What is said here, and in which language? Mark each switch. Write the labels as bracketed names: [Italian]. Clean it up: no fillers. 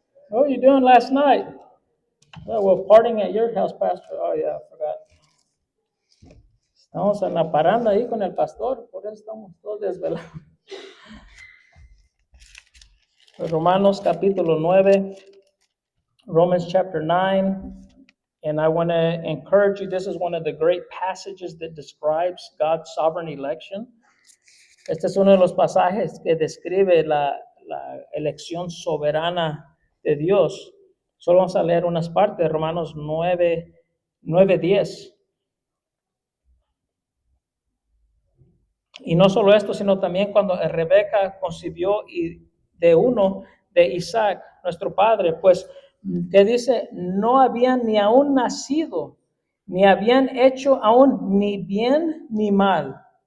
[English] What were you doing last night? Oh, well, partying at your house, Pastor. Oh, yeah, I forgot. [Spanish] Estamos en la paranda ahí con el pastor, por eso estamos todos desvelados. Romanos capítulo 9, [English] Romans chapter 9, and I want to encourage you. This is one of the great passages that describes God's sovereign election. [Spanish] Este es uno de los pasajes que describe la elección soberana de Dios. Solo vamos a leer unas partes, Romanos 9, 10. Y no solo esto, sino también cuando Rebeca concibió de uno de Isaac, nuestro padre, pues, que dice, no habían ni aún nacido, ni habían hecho aún ni bien ni mal,